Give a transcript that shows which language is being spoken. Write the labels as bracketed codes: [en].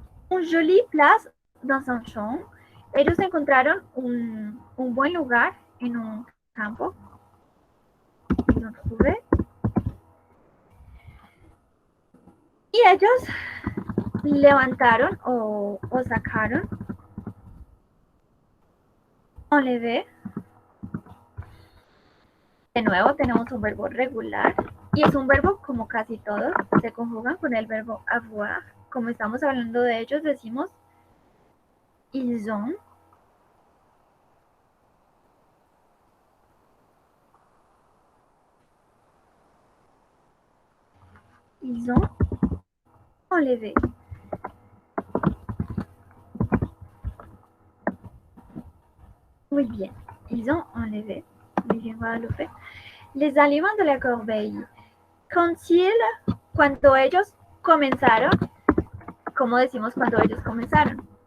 [fr] Un joli place dans un champ. [es] Ellos encontraron un buen lugar en un campo. [fr] Ils ont trouvé. [es] Y ellos levantaron o sacaron. [fr] Enlever. [es] De nuevo tenemos un verbo regular y es un verbo como casi todos, se conjugan con el verbo avoir. Como estamos hablando de ellos, decimos [fr] ils ont. Ils ont enlevé. [es] Muy bien, [fr] ils ont enlevé. [es] Muy bien, Guadalupe. [fr] Les aliments de la corbeille. [es] Cuando ellos comenzaron, ¿cómo decimos cuando ellos comenzaron?